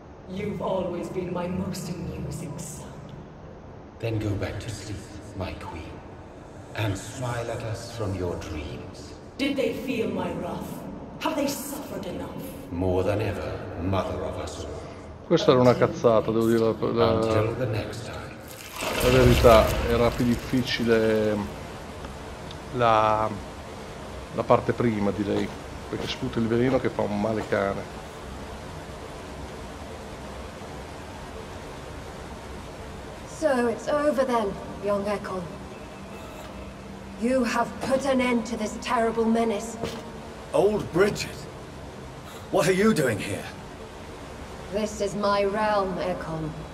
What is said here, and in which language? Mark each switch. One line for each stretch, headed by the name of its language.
English: You've always been my most amusing son. Then go back to sleep, my queen, and smile at us from your dreams. Did they feel my wrath? Have they suffered enough? More than ever, mother of us all.
Italian: Questa era una cazzata, devo dire
English: Until the next time.
Italian: la verità. Era più difficile la parte prima, direi, perché sputa il veleno che fa un male cane.
English: So it's over then, young Ekon. You have put an end to this terrible menace. Old Bridget, what are you doing here? This is my realm, Ekon.